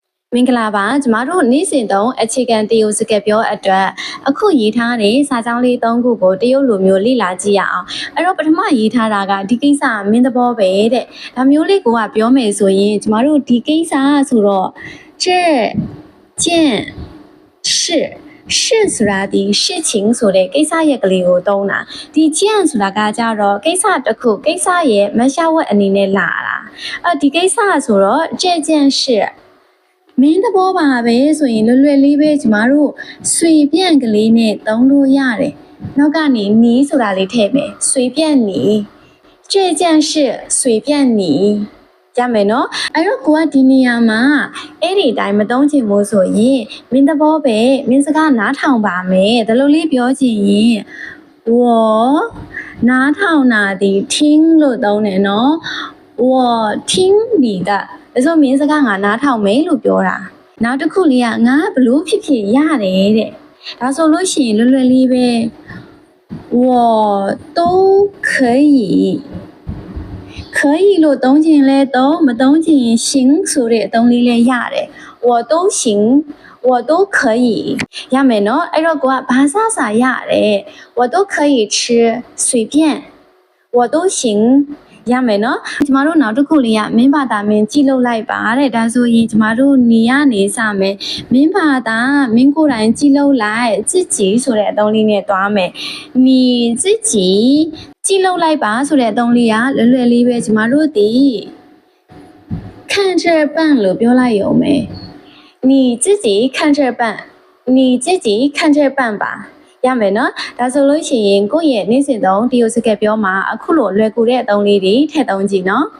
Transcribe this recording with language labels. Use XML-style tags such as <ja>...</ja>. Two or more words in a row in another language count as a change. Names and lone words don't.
<my>မင်္ဂလာပါကျမတို့နေ့စဉ်သုံးအခြေခံတရုတ်စကားပြောအတွက်အခုရေးထားတဲ့စာကြောင်းလေး၃ခုကိုတရုတ်လိုမျိုးလေ့လာကြည့်ရအောင်အဲ့တော့ပထမရေးထားတာကဒီကိစ္စမင်းသဘောပဲတဲ့ဒါမျိုးလေးကိုကပြောမယ်ဆိုရင်ကျမတို့ဒီကိစ္စဆိုတော့</my> <zh>这件事</zh> <my>ဆိုတာဒီ事情ဆိုတဲ့ကိစ္စရဲ့ကလေးကိုသုံးတာဒီကျင့်ဆိုတာကကြတော့ကိစ္စတစ်ခုကိ စ္စရဲ့မရှာဝတ်အနေနဲ့လာတာဒီကိစ္စဆိုတော့</my> <zh>这件事</zh> <my>မင်းသဘောပါပဲဆိုရင်လွယ်လွယ်လေးပဲကျမတို့ဆွေပြန့်ကလေးနဲ့သုံးလို့ရတယ်နောက်ကနေနီးဆိုတာလေးထည့်မယ်ဆွေပြန့်နီး</my> <zh>这件事随便你</zh> <my>ရမယ်နော်အဲ့တော့ကိုကဒီနေရာမှာအဲ့ဒီအတိုင်းမသုံးချ င်ဘူးဆိုရင်မင်းသဘောပဲမင်းစကားနားထောင်ပါမယ်ဒါလိုလေးပြောချင်ရင်我နားထောင်တာဒီ听လို့သုံးတယ်နော်</my> <zh>我听你的</zh> <my>ဒါဆိုမင်းစကားငါနားထောင်မယ်လို့ပြောတာနောက်တစ်ခုလေးကငါဘ လို့ဖြစ်ဖြစ်ရတယ်တဲ့ဒါဆိုလို့ရှိရင်လွယ်လွယ်လေးပဲ</my> <zh>我都可以可以</zh> <my>လို့သုံးချင်လဲသုံးမသုံးချင်ရင်行ဆိုတဲ့အသုံးလေးလဲရတယ်</my> <zh>我都行我都可以</zh> <my>ရမယ်နော်အဲ့တော့ကိုကဘာသာစာရတယ်</my> <zh>我都可以吃随便我都行</zh> <my>ရမယ်နော်ကျမ တို့နောက်တစ်ခုလေးကမင်းဘာသာမင်းကြည့်လို့လိုက်ပါတဲ့ဒါဆိုရင်ကျမတို့နေရနေ စမယ်မင်းဘာသာမင်းကိုယ်တိုင်ကြည့်လို့လိုက်自己ဆိုတဲ့အသုံးလေးနဲ့တွားမယ်</my> <zh>你自己</zh> <my>ကြည့်လို့လိုက်ပါဆိုတဲ့အသုံးလေးကလွယ်လွယ်လေးပဲကျမတို့ဒီ</my> <zh>看这办</zh> <my>လို့ပြောလိုက်ရုံပဲ</my> <zh>你自己看这办你自己看这办吧</zh> <my>ရမယ်နော်ဒါဆိုလို့ရှိရင်ကိုယ့်ရဲ့နေ့စဉ်သုံးတရုတ်စကားပြောမှာအခုလိုလွယ်ကူတဲ့အသုံးလေးတွေထည့်သုံးကြည့်နော်</my>